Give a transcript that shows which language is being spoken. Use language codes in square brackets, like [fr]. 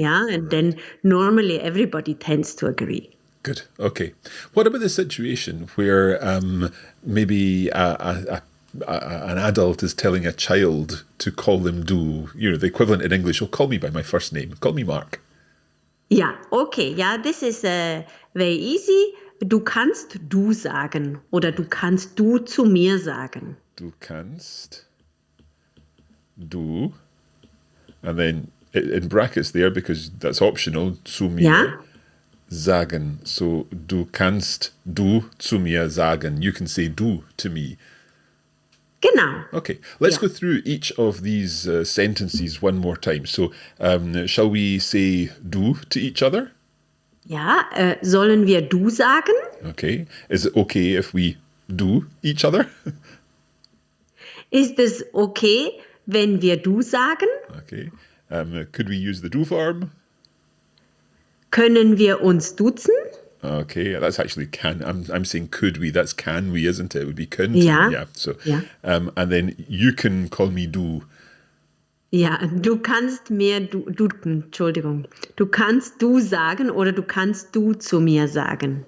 [en] Yeah, and then normally everybody tends to agree. Good. Okay. What about the situation where maybe an adult is telling a child to call them du? The equivalent in English, call me by my first name. Call me Mark. Ja, okay. Ja, this is very easy. [de] Du kannst du sagen oder du kannst du zu mir sagen. Du kannst du, [en] and then in brackets there, because that's optional, [de] zu mir. Ja. Sagen. So, du kannst du zu mir sagen. [en] You can say du to me. [de] Genau. [en] Okay, let's go through each of these sentences one more time. So, shall we say du to each other? [de] Ja, sollen wir du sagen? [en] Okay. Is it okay if we do each other? [de] Ist es okay, wenn wir du sagen? [en] Okay. Could we use the du form? [de] Können wir uns duzen? [en] Okay, that's actually can. I'm saying could we. That's can we, isn't it? It would be könnten. [de] Ja. [en] Yeah. So, [de] Ja. [en] And then you can call me du. [de] Ja, du kannst mir Entschuldigung. Du kannst du sagen oder du kannst du zu mir sagen.